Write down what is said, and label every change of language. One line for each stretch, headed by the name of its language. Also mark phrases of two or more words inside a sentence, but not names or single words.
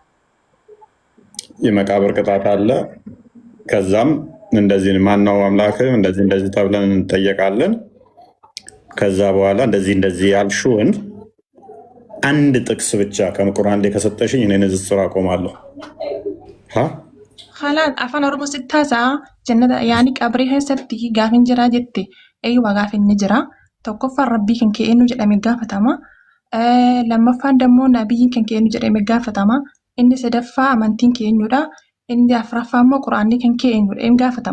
Amharic: የመቃብር ቅጣት አለ። ከዛም እንደዚህ ማነው አምላክ እንደዚህ ተብለን እንጠየቃለን። ከዛ በኋላ እንደዚህ ያልሽውን አንድ ጥቅስ ብቻ ከቁርአን ላይ ከሰጠሽኝ እኔ ንጽጽር አቆማለሁ።
Oromo: خلاص afaan oromoo sittaasa jannata yaani qabrii keessatti gaafin jira jette eeywa gaafin ni jira. Tokkoffaan rabbii kan kee eenyu jedhame gaafatama. Lammaffaan dammoo nabiyyiin kan kee eenyu jedhame gaafatama. Inni sadaffaa amantiin kee eenyudha. Inni afuraffaa immoo quraanni kan kee eenyudha em gaafatama.